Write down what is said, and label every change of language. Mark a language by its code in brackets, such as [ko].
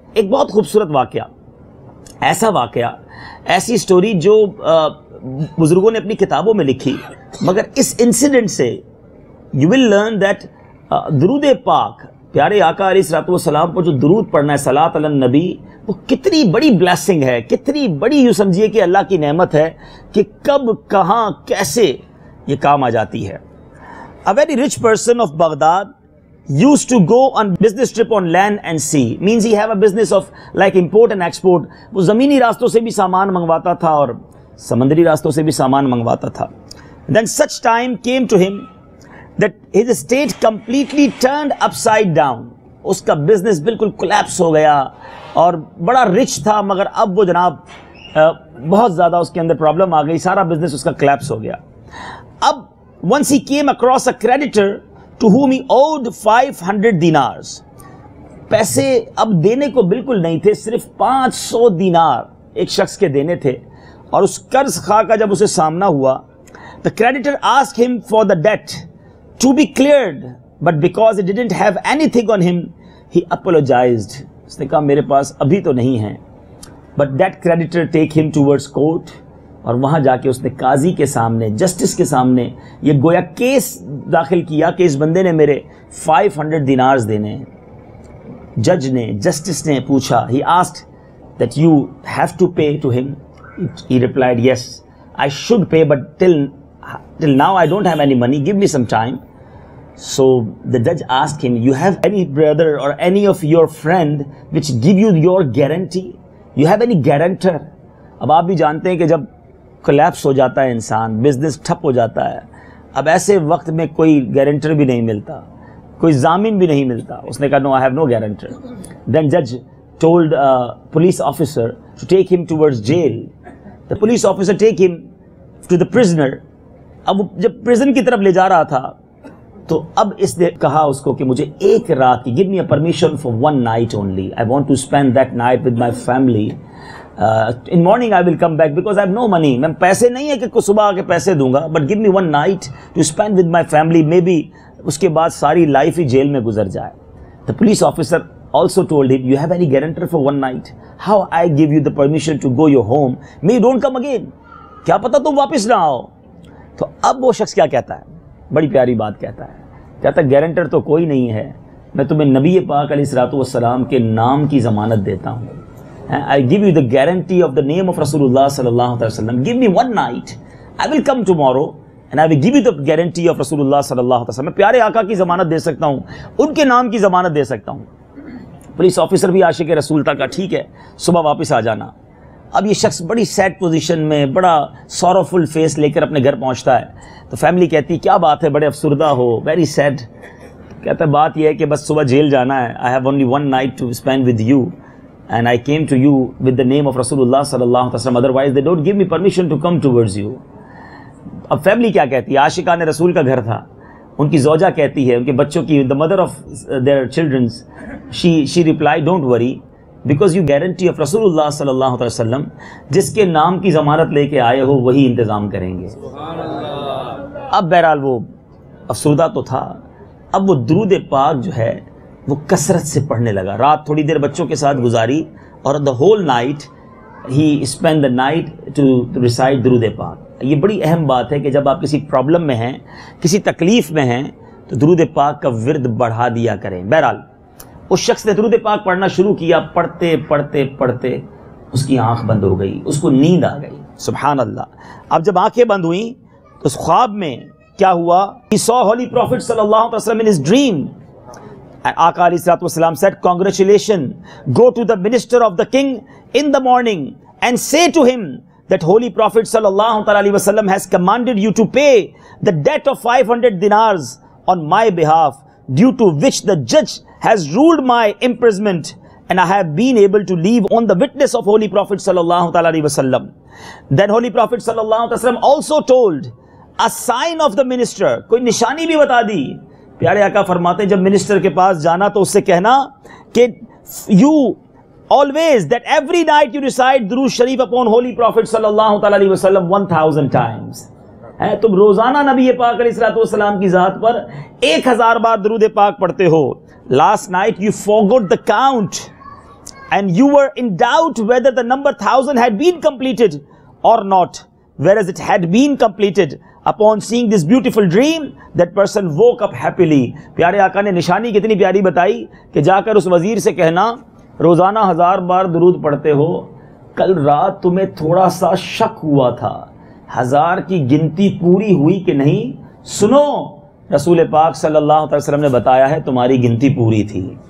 [ur] ایک بہت خوبصورت واقعہ، ایسا واقعہ، ایسی سٹوری جو بزرگوں نے اپنی کتابوں میں لکھی، مگر اس انسیڈنٹ سے [en] you will learn that [ur] درود پاک، پیارے آقا علیہ الصلوۃ والسلام پر جو درود پڑھنا ہے، صلاۃ علی النبی، وہ کتنی بڑی بلیسنگ ہے، کتنی بڑی یوں سمجھیے کہ اللہ کی نعمت ہے کہ کب کہاں کیسے یہ کام آ جاتی ہے. [en] A very rich person of Baghdad used to go on business trip on land and sea. Means he have a business of like import and export. [ur] وہ زمینی راستوں سے بھی سامان منگواتا تھا اور سمندری راستوں سے بھی سامان منگواتا تھا. [en] Then such time came to him that his estate completely turned upside down. [ur] اس کا بزنس بالکل کولیپس ہو گیا اور بڑا رچ تھا، مگر اب وہ جناب بہت زیادہ اس کے اندر پرابلم آ گئی، سارا بزنس اس کا کولیپس ہو گیا. [en] اب once he came across a creditor to whom he owed 500 dinars. [ur] پیسے اب دینے کو بالکل نہیں تھے، صرف 500 دینار ایک شخص کے دینے تھے. اور اس قرض خواہ کا جب اسے سامنا ہوا، [en] the creditor asked him for the debt to be cleared, but because he didn't have anything on him, he apologized. [ur] اس نے کہا میرے پاس ابھی تو نہیں ہے. [en] But that creditor take him towards court. [ur] اور وہاں جا کے اس نے قاضی کے سامنے، جسٹس کے سامنے یہ گویا کیس داخل کیا کہ اس بندے نے میرے 500 دینارز دینے ہیں. جج نے، جسٹس نے پوچھا، [en] he asked that you have to pay to him. He replied, yes, I should pay, but till now I don't have any money. Give me some time. So the judge asked him, you have any brother or any of your friend which give you your guarantee? You have any guarantor? [ur] اب آپ بھی جانتے ہیں کہ جب collapse ہو جاتا ہے انسان، بزنس ٹھپ ہو جاتا ہے، اب ایسے وقت میں کوئی گارنٹر بھی نہیں ملتا، کوئی ضامن بھی نہیں ملتا. اس نے کہا [en] no, I have no guarantor. Then judge told a police officer to take him towards jail. The police officer take him to the prisoner. [ur] اب جب پریزن کی طرف لے جا رہا تھا تو اب اس نے کہا اس کو کہ مجھے ایک رات کی، [en] give me a permission for one night only. I want to spend that night with my family. In morning I will come back because I have no money. [ur] میں پیسے نہیں ہے کہ صبح آ کے پیسے دوں گا, [en] but give me one night to spend with my family. [ur] Maybe اس کے بعد ساری لائف ہی جیل میں گزر جائے. [en] The police officer also told him, you have any guarantor for one night? How I give you the permission to go your home? May you don't come again. [ur] کیا پتا تم واپس نہ آؤ. تو اب وہ شخص کیا کہتا ہے, بڑی پیاری بات کہتا ہے, کہتا ہے گارنٹر تو کوئی نہیں ہے, میں تمہیں نبی پاک علیہ الصلوۃ والسلام کے نام کی ضمانت دیتا ہوں. [en] I give you the guarantee of the name of Rasulullah sallallahu alaihi wasallam. Give me one night. I will come tomorrow and I will give you the guarantee of Rasulullah sallallahu alaihi wasallam. [ur] میں پیارے آقا کی ضمانت دے سکتا ہوں, ان کے نام کی ضمانت دے سکتا ہوں. پولیس آفیسر بھی عاشق رسول تھا, کہا ٹھیک ہے صبح واپس آ جانا. اب یہ شخص بڑی سیڈ پوزیشن میں, بڑا سوروفل فیس لے کر اپنے گھر پہنچتا ہے. تو فیملی کہتی کیا بات ہے, بڑے افسردہ ہو, [en] Very sad. [ur] کہتا ہے بات یہ ہے کہ بس صبح جیل جانا ہے. [en] I have only one night to spend with you and I came to you with the name of Rasulullah sallallahu alaihi wasallam. Otherwise they don't give me permission to come towards you. [ur] اب family کیا کہتی ہے؟ عاشقان رسول کا گھر تھا، ان کی زوجہ کہتی ہے، ان کے بچوں کی [en] the mother of their children, she replied, don't worry because you guarantee of [ur] رسول اللہ صلی اللہ علیہ وسلم، جس کے نام کی ضمانت لے کے آئے ہو وہی انتظام کریں گے۔ اب بہرحال وہ افسردہ تو تھا، اب وہ درود پاک جو ہے وہ کثرت سے پڑھنے لگا۔ رات تھوڑی دیر بچوں کے ساتھ گزاری اور [en] the whole night he spent the night to recite [ur] درود پاک۔ یہ بڑی اہم بات ہے کہ جب آپ کسی پرابلم میں ہیں، کسی تکلیف میں ہیں، تو درود پاک کا ورد بڑھا دیا کریں۔ بہرحال اس شخص نے درود پاک پڑھنا شروع کیا، پڑھتے پڑھتے پڑھتے اس کی آنکھ بند ہو گئی، اس کو نیند آ گئی۔ سبحان اللہ۔ اب جب آنکھیں بند ہوئیں تو اس خواب میں کیا ہوا؟ [en] He saw Holy Prophet صلی اللہ علیہ وسلم in his dream. آقا علیہ الصلوۃ والسلام said, congratulations, go to the minister of the king in the morning and say to him that Holy Prophet sallallahu alaihi wasallam has commanded you to pay the debt of 500 dinars on my behalf, due to which the judge has ruled my imprisonment, and I have been able to leave on the witness of Holy Prophet sallallahu alaihi wasallam. Then Holy Prophet sallallahu alaihi wasallam also told a sign of the minister. [ur] کوئی نشانی بھی بتا دی۔ پیارے آقا فرماتے ہیں جب minister کے پاس جانا تو اس سے کہنا کہ [en] you always, that every night you recite درود شریف upon Holy Prophet صلی اللہ علیہ وسلم 1000 times. [ur] تم روزانہ نبی پاک علیہ الصلوۃ والسلام کی ذات پر 1000 بار درود پاک پڑھتے ہو۔ [en] Last night you forgot the count and you were in doubt whether the number 1000 had been completed or not, whereas it had been completed. Upon seeing this beautiful dream, that person woke up happily. [ur] پیارے آقا نے نشانی کتنی پیاری بتائی کہ جا کر اس وزیر سے کہنا روزانہ 1000 بار درود پڑھتے ہو، کل رات تمہیں تھوڑا سا شک ہوا تھا 1000 کی گنتی پوری ہوئی کہ نہیں، سنو رسول پاک صلی اللہ علیہ وسلم نے بتایا ہے تمہاری گنتی پوری تھی۔